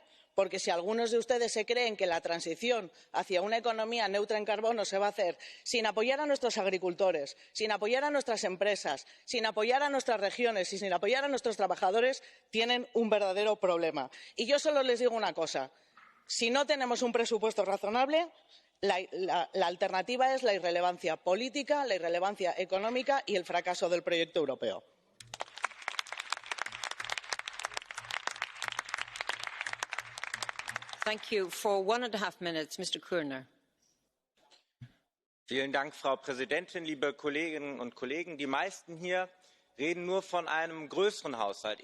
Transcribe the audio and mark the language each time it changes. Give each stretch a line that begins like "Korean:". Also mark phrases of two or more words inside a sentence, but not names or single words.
Spanish: Porque si algunos de ustedes se creen que la transición hacia una economía neutra en carbono se va a hacer sin apoyar a nuestros agricultores, sin apoyar a nuestras empresas, sin apoyar a nuestras regiones y sin apoyar a nuestros trabajadores, tienen un verdadero problema. Y yo solo les digo una cosa: si no tenemos un presupuesto razonable, la alternativa es la irrelevancia política, la irrelevancia económica y el fracaso del proyecto europeo.
German: Frau Präsidentin, liebe Kolleginnen und Kollegen! Die meisten hier reden nur von einem größeren Haushalt.